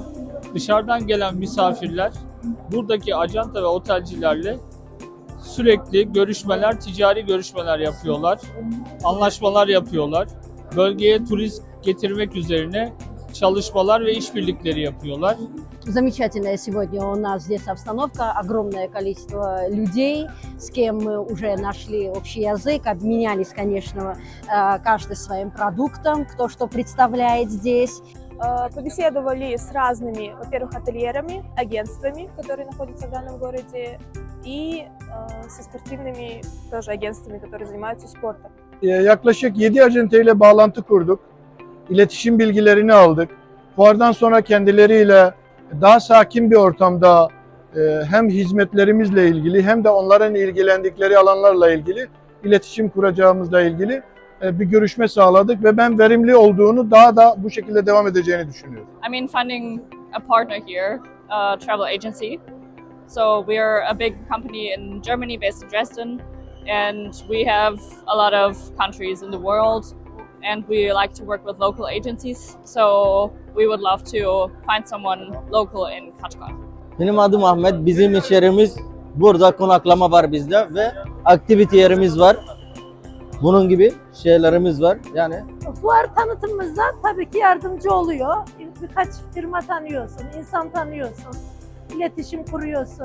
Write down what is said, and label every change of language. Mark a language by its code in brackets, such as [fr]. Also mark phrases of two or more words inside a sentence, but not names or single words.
[tr] Dışarıdan gelen misafirler buradaki acenta ve otelcilerle sürekli görüşmeler, ticari görüşmeler yapıyorlar. Anlaşmalar yapıyorlar. Bölgeye turist getirmek üzerine çalışmalar ve işbirlikleri yapıyorlar. [ru] Замечательная сегодня у нас здесь обстановка, огромное количество людей, с кем мы уже нашли общий язык, обменялись, конечно, каждый своим продуктом, кто что представляет здесь. Побеседовали с разными, во-первых, ательерами, агентствами, которые находятся в данном городе, и со спортивными тоже агентствами, которые занимаются спортом. [tr] Yaklaşık 7 acenteyle bağlantı kurduk. İletişim bilgilerini aldık. Fuardan sonra kendileriyle daha sakin bir ortamda hem hizmetlerimizle ilgili hem de onların ilgilendikleri alanlarla ilgili iletişim kuracağımızla ilgili bir görüşme sağladık ve ben verimli olduğunu daha da bu şekilde devam edeceğini düşünüyorum. [en] Finding a partner here, a travel agency. So we are a big company in Germany based in Dresden, and we have a lot of countries in the world. And we like to work with local agencies, so we would love to find someone local in Kashgar. [tr] Benim adım Ahmet. Bizim iş yerimiz burada, konaklama var bizde ve aktivite yerimiz var. Bunun gibi şeylerimiz var. Yani fuar tanıtımımızda tabii ki yardımcı oluyor. Birkaç firma tanıyorsun, insan tanıyorsun, iletişim kuruyorsun.